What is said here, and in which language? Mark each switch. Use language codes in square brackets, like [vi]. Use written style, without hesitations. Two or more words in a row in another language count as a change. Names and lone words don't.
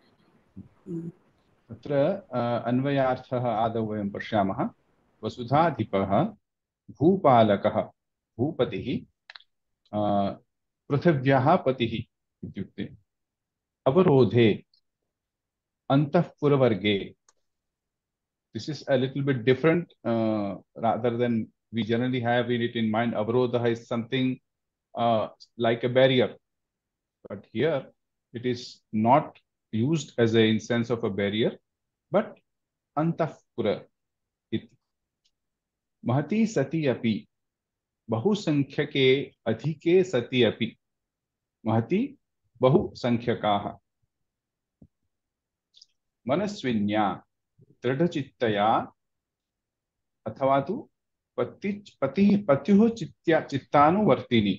[sa] अत्र अन्वयार्थः आदौ वयं पश्यामः। वसुधाधिपः, भूपालकः, भूपतिः, पृथिव्याः पतिः इत्युक्ते अवरोधे, अंतःपुरवर्गे. [en] This is a little bit different rather than we generally have it in mind. Avarodha is something like a barrier, but here it is not used as a in sense of a barrier, but [sa] अन्तःपुर इति. महति सति अपि, बहुसंख्यके अधिके सति अपि. महति बहुसंख्यकाः. मनस्विन्या दृढ़चित्तया अथवा तु पत्युः चित्तानुवर्तिनी.